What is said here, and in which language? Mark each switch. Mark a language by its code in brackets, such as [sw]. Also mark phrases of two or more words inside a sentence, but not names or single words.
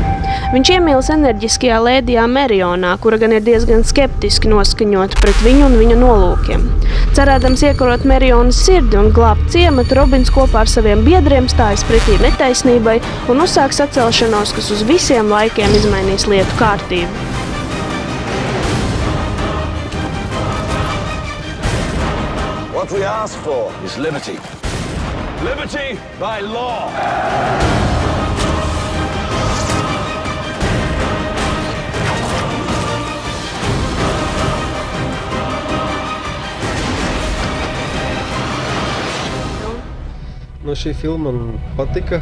[lv] Viņš iemīlas enerģiskajā lēdijā Merionā, kura gan ir diezgan skeptiski noskaņota pret viņu un viņa nolūkiem. Cerēdams iekarot Merionas sirdi un glābt ciematu, Robins kopā ar saviem biedriem stājas pretī netaisnībai un uzsāk sacelšanos, kas uz visiem laikiem izmainīs lietu kārtību. [en] What we ask for is liberty. Liberty by law. [lv] Šī filma man patika.